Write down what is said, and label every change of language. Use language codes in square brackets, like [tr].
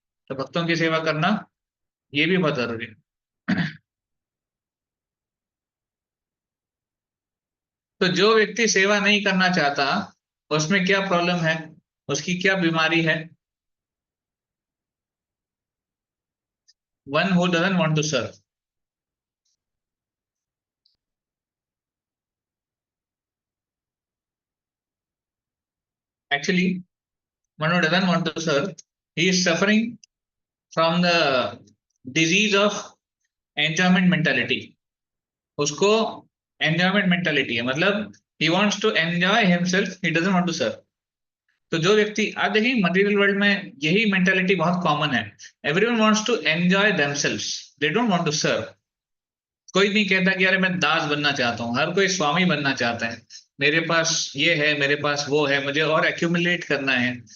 [hi] तो भक्तों की सेवा करना ये भी बहुत जरूरी है. तो जो व्यक्ति सेवा नहीं करना चाहता उसमें क्या प्रॉब्लम है, उसकी क्या बीमारी है? [en] One who doesn't want to serve. Actually, one who doesn't want to serve, he is suffering from the disease of enjoyment mentality. उसको enjoyment mentality है, मतलब he wants to enjoy himself, he doesn't want to serve. [hi] तो जो व्यक्ति, आज देखिए material world में यही मेंटालिटी बहुत कॉमन है. [en] Everyone wants to enjoy themselves, they don't want to serve. [hi] कोई नहीं कहता कि अरे मैं दास बनना चाहता हूँ, हर कोई स्वामी बनना चाहता है. मेरे पास ये है, मेरे पास वो है, मुझे और एक्यूमुलेट करना है.